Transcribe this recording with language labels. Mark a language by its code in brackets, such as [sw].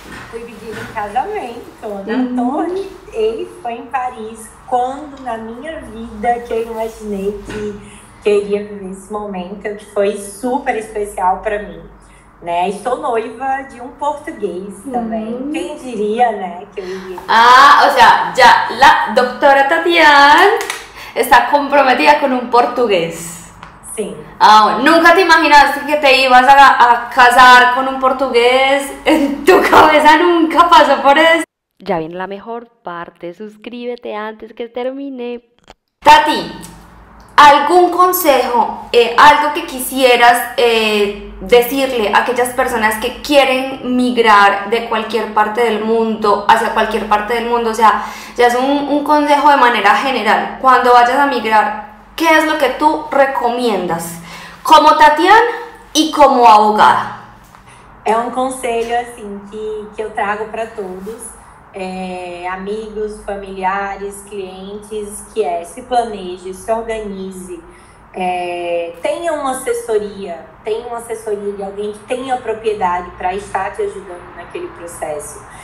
[pt] Fui pedida em casamento na Torre Eiffel em Paris, quando na minha vida que eu imaginei que queria viver esse momento, que foi super especial para mim, né? Estou noiva de um português também. Quem diria, né, que eu iria... [es] O sea, ya la doctora Tatiana está comprometida con un portugués. Sí. Bueno, ¿nunca te imaginaste que te ibas a casar con un portugués? En tu cabeza nunca pasó por eso. Ya viene la mejor parte, suscríbete antes que termine. Tati, ¿algún consejo, algo que quisieras decirle a aquellas personas que quieren migrar de cualquier parte del mundo hacia cualquier parte del mundo? O sea, ya es un consejo de manera general. Cuando vayas a migrar, ¿qué es lo que tú recomiendas como Tatiana y como abogada? [pt] É um conselho assim que eu trago para todos, amigos, familiares, clientes, que se planeje, se organize, tenha uma assessoria de alguém que tenha propriedade para estar te ajudando naquele processo.